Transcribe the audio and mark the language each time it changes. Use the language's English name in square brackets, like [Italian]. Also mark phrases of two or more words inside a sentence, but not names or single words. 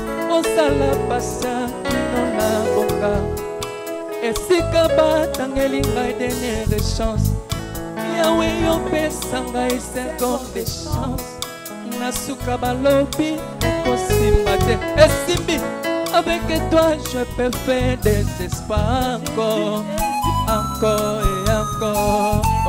[Lingala] Osala pasa, no na boka. Esika batangeli ngai [French] dernière chance. [Lingala] Yawe, yo pesa ngai [French] seconde chance. [Lingala] Na suka balobi, kosimba te. Esimbi. [French] Avec toi, je peux faire des espoirs encore, encore et encore.